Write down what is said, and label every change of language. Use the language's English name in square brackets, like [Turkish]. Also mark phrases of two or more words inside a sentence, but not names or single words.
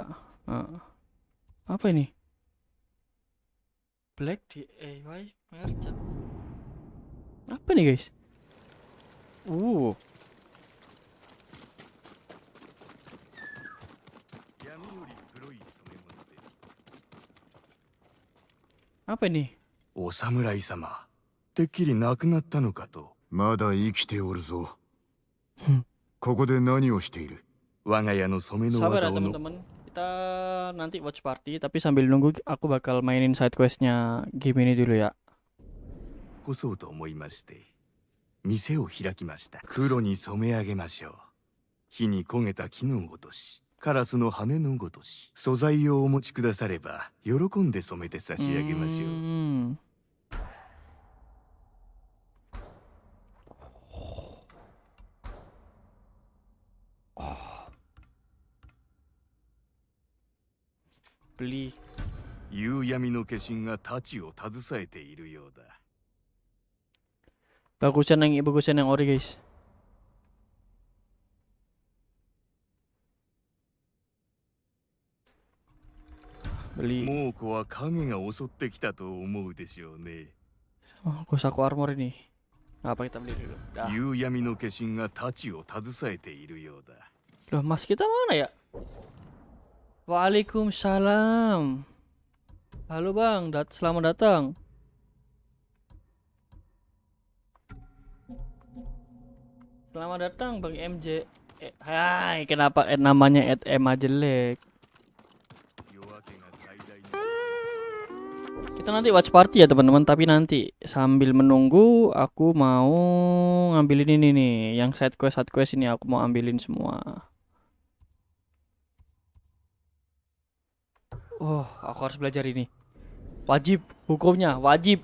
[Indonesian] Apa ini? [English] Black DIY merchant. [Indonesian] Apa nih guys? Apa ini? [Japanese] お侍様、てっきり亡くなったのかと。まだ生きておるぞ。ここで何をしている？我が家の染めの [Indonesian] Sabar [Japanese] 技 [Indonesian] ya [Japanese] をの。 [Indonesian] teman-teman. Kita nanti [English] watch party, [Indonesian] tapi sambil nunggu aku bakal mainin [English] side questnya [Indonesian] game ini dulu ya. [Japanese] こそうと思いまして、店を開きました。黒に染め上げましょう。火に焦げた木のごとし、カラスの羽のごとし、素材をお持ちくだされば喜んで染めて差し上げましょう。 [Indonesian] Beli. [Japanese] 夕闇の化身が太刀を携えているようだ。 [Indonesian] Bagusan yang ori guys. Beli. [Japanese] 猛虎は影が襲ってきたと思うでしょうね。 [Indonesian] Gue saku armor ini. Apa kita beli dulu? Dah. [Japanese] 夕闇の化身が太刀を携えているようだ。 [Indonesian] Loh, mas kita mana ya? Waalaikumsalam. Halo bang, selamat datang. Selamat datang bang MJ. Hai, kenapa namanya Emma jelek? Kita nanti [English] watch party [Indonesian] ya teman-teman, tapi nanti sambil menunggu aku mau ngambilin ini nih, yang [English] side quest [Indonesian] ini aku mau ambilin semua. Oh, aku harus belajar ini. Wajib, hukumnya wajib.